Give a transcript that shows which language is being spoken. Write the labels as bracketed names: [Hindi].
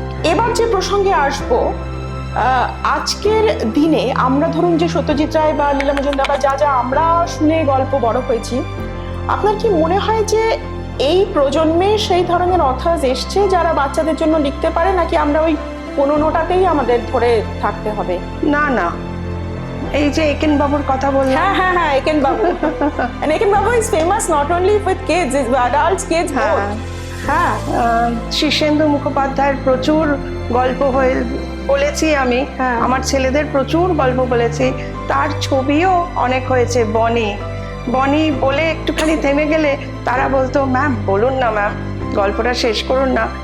[Bangla] এবার যে প্রসঙ্গে আসবো, আজকের দিনে আমরা ধরুন যে সত্যজিৎ রায় বা লীলা মজুমদার বা যা আমরা শুনে গল্প বড় হয়েছি, আপনার কি মনে হয় যে এই প্রজন্মে সেই ধরনের অথার্স এসছে যারা বাচ্চাদের জন্য লিখতে পারে, নাকি আমরা ওই 15টাতেই আমাদের ধরে থাকতে হবে? না, এই যে একেন বাবুর কথা বললাম, হ্যাঁ, Eken Babu. [English] And Eken Babu is famous not only with kids, it's adults, kids both. [Bangla] হ্যাঁ, শীর্ষেন্দু মুখোপাধ্যায়ের প্রচুর গল্প বলেছি আমি, আমার ছেলেদের প্রচুর গল্প বলেছি। তার ছবিও অনেক হয়েছে। বনি বলে একটুখানি থেমে গেলে তারা বলতো, ম্যাম বলুন না ম্যাম, গল্পটা শেষ করুন না।